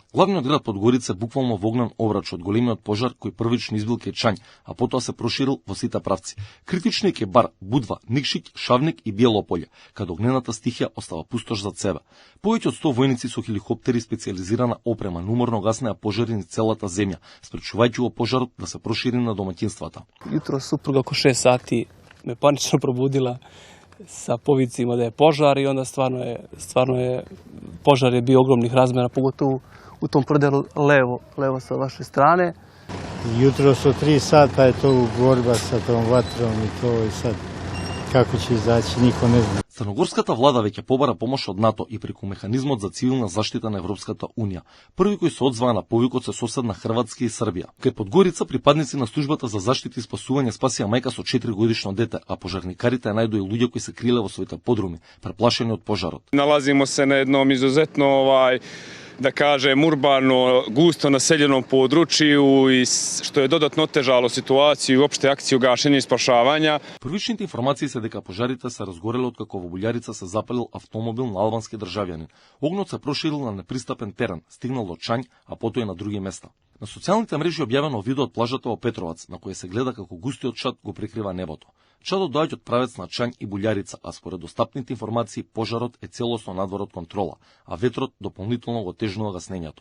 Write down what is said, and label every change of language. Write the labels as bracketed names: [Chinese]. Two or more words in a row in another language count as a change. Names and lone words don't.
[Macedonian] Главниот град Подгорица е буквално во огнен обрач од големиот пожар кој првично избил кај Чањ, а потоа се проширил во сите правци. Критични е Бар, Будва, Никшиќ, Шавник и Биело поле, каде огнената стихија остава пустош зад себе. Повеќе од 100 војници со хеликоптери и специјализирана опрема numorно гаснеа пожари низ целата земја, спречувајќи го пожарот да се прошири на домаќинствата. [Serbian] Jutro supruga oko 6 sati me panično probudila sa povicima da je požar i onda stvarno je požar je bio ogromnih razmjera, pogotovo u tom predelu levo sa vaše strane. Jutro su 3 sata je to borba sa tom vatrom i to i sad kako će izaći niko ne zna. [Macedonian] Црногорската влада веќе побара помош од НАТО и преку механизмот за цивилна заштита на Европската Унија. Први кои се одзваа на повикот се соседна Хрватска и Србија. Кај Подгорица припадници на службата за заштита и спасување спасија мајка со 4 годишно дете, а пожарникарите најдоа и луѓе кои се криле во своите подруми, преплашени од пожарот. [Serbian] Nalazimo se na jednom izuzetno da kažem, urbano, gusto naseljenom području i što je dodatno otežalo situaciju i uopšte akciju gašenja i spašavanja. [Macedonian] Првичните информации се дека пожарите се разгореле откако во Буљарица се запалил автомобил на албански државјанин. Огнот се проширил на непристапен терен, стигнал до Чањ, а потоа и на други места. На социјалните мрежи објавено видео од плажата во Петровац, на кој се гледа како густиот чад го прикрива небото. Чадот доаѓа од правец на Чањ и Буљарица, а според достапните информации пожарот е целосно надвор од контрола, а ветрот дополнително го тежнува гаснењето.